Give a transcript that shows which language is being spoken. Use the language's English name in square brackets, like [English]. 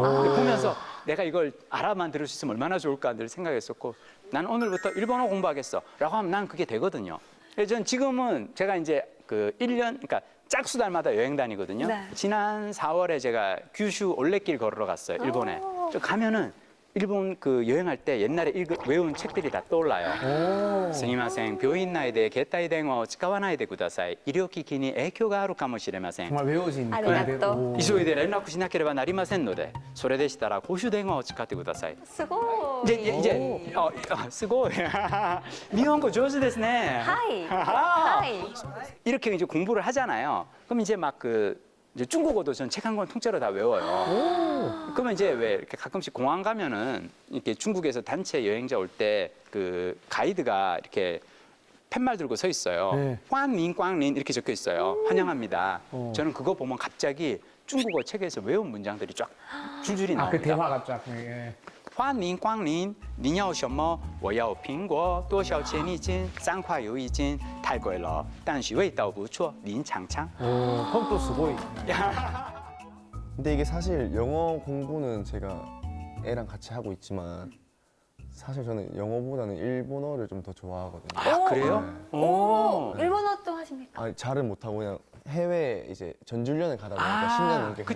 [Korean] 근데 보면서 내가 이걸 알아만 들을 수 있으면 얼마나 좋을까 늘 생각했었고 난 오늘부터 일본어 공부하겠어 라고 하면 난 그게 되거든요. 그래서 전 지금은 제가 이제 그 1년, 그러니까 짝수달마다 여행 다니거든요. 네. 지난 4월에 제가 규슈 올레길 걸으러 갔어요, 일본에. 저 가면은 일본 그 여행할 때 옛날에 외운 책들이 다 떠올라요. [Japanese] 스미마셍, 병인内で携帯電話を使わないでください。医療機器に影響があるかもしれません。 [Korean] 정말 외워진 [Japanese] 아리가또. [Korean] 오. [Japanese] 急いで連絡しなければなりませんので、それでしたら公衆電話を使ってください。 [Korean] 수고. 이제 [Japanese] すごい。日本語上手ですね。 하이. [Korean] 아. [Japanese] 하이. [Korean] 이렇게 이제 공부를 하잖아요. 그럼 이제 막 이제 중국어도 전 책 한 권 통째로 다 외워요. 그러면 이제 왜 이렇게 가끔씩 공항 가면은 이렇게 중국에서 단체 여행자 올 때 그 가이드가 이렇게 팻말 들고 서 있어요. 네. 꽝린 꽝린 이렇게 적혀 있어요. 환영합니다. 어. 저는 그거 보면 갑자기 중국어 책에서 외운 문장들이 쫙 줄줄이 나옵니다. 그 대화가 쫙. 예. [Chinese] 欢迎光临，您要什么？我要苹果，多少钱一斤？3块有一斤，太贵了，但是味道不错，您尝尝。 [Korean] 오, 그럼 또 수고이. 근데 이게 사실 영어 공부는 제가 애랑 같이 하고 있지만 사실 저는 영어보다는 일본어를 좀 더 좋아하거든요. 아, 그래요? 오, 일본어 좀 하십니까? 아니, 잘은 못하고 그냥 해외 이제 전주련을 가다 보니까 10년 넘게